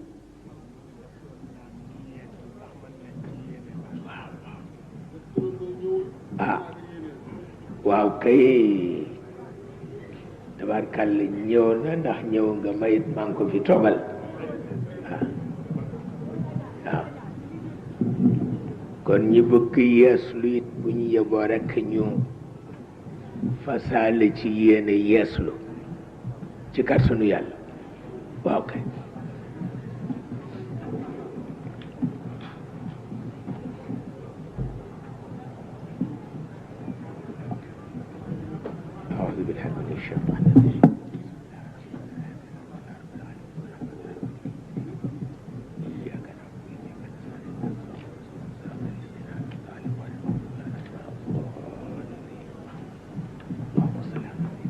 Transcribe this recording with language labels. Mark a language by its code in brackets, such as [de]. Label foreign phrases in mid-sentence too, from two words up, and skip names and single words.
[wo] waaw kay tabarkàlla ñëw na ndax ñëw nga mayit maa ngi ko fi toogal waaw kon ñi bëgg yeeslu it bu ñu yeboo rekk ñu fasaale ci yéene yeeslu ci kàttanu Yàlla waaw kay [ar] أعوذ بالله من الشيطان الرجيم إياك نعبد اللهم صل على